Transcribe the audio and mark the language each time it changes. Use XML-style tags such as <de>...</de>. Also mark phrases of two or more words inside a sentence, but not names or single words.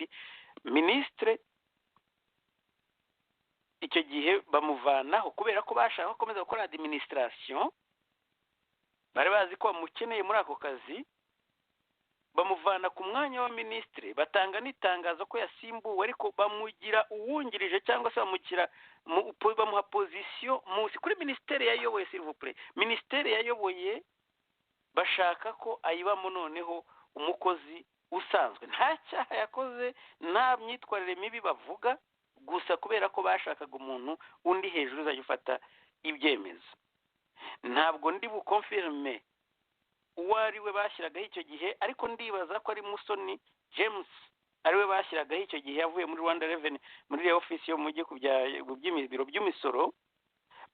<rw>Ministre icyo gihe bamuvanaho kubera ko bashaka gukomeza gukora administration, bari bazi ko bamukeneye muri ako kazi, bamuvana ku mwanya wa ministre, batanga n'itangazo ko yasimbuwe, ariko bamugira uwungirije cyangwa se bamuha position musi kuri ministeri yayoboye.</rw> <fr>S'il vous plaît,</fr> <rw>ministeri yayoboye bashaka ko ayibamo noneho umukozi usanzwe, nta cyaha yakoze, nta myitwarire mibi bavuga, gusa kubera ko bashakaga umuntu undi hejuru uzajya ufata ibyemezo. Ntabwo ndi bukonfirme uwo ari we bashyiragaho icyo gihe, ariko ndibaza ko ari Musoni James ariwe bashyiragaho icyo gihe, yavuye muri Rwanda Revenue, muri office yo mujye ku by'ibiro by'imisoro.</rw>